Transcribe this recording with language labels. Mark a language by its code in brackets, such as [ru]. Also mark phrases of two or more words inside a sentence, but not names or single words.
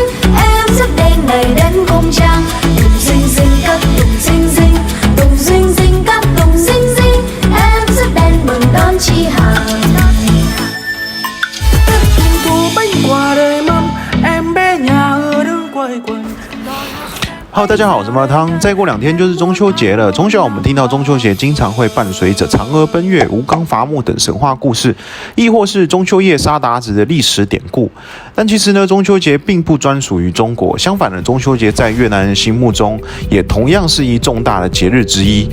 [vi] Em rước đèn này đến cung trăng, tùng dinh dinh các tùng dinh dinh, tùng dinh dinh các tùng dinh dinh. Em rước đèn mừng đón chị Hằng. Tết Trung thu bánh quà đời mâm, em bé nhà ở đứng quay quần。 [zh] Hello， 大家好，我是麻汤。再过2天就是中秋节了。从小我们听到中秋节经常会伴随着嫦娥奔月、吴刚伐木等神话故事，亦或是中秋夜杀鞑子的历史典故。但其实呢，中秋节并不专属于中国，相反的，中秋节在越南人心目中也同样是一重大的节日之一。